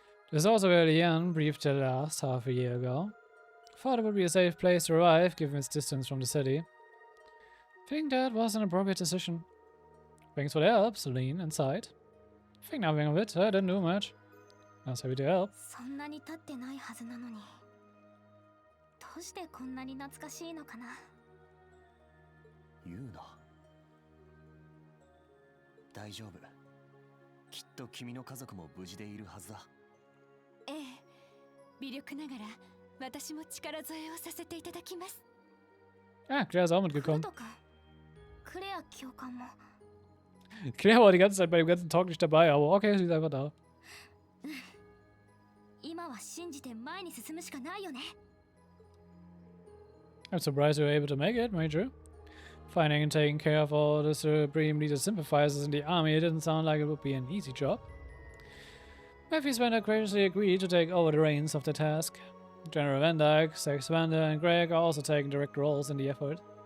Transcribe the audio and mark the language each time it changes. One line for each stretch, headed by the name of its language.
English: This is also where Leanne breathed the last half a year ago. Thought it would be a safe place to arrive given its distance from the city. Think that was an appropriate decision. Thanks for the help, Celine, inside. Think nothing of it, I didn't do much. I was happy to help.
Japanese: そんなに経ってないはずなのに、どうしてこんなに懐かしいのかな。言うな。大丈夫。きっと君の家族も無事でいるはずだ。ええ、微力ながら私も力添えをさせていただきます。
German: Ah, Claire ist auch mitgekommen.
Japanese: クレア教官も。
German: Claire war die ganze Zeit bei dem ganzen Talk nicht dabei, aber okay, sie ist einfach da.
Japanese: 今は信じて前に進むしかないよね。
English: I'm surprised you were able to make it, Major. Finding and taking care of all the Supreme Leader sympathizers in the army didn't sound like it would be an easy job. Matthew Spender graciously agreed to take over the reins of the task. General Van Dyke, Sex Vander, and Greg are also taking direct roles in the effort.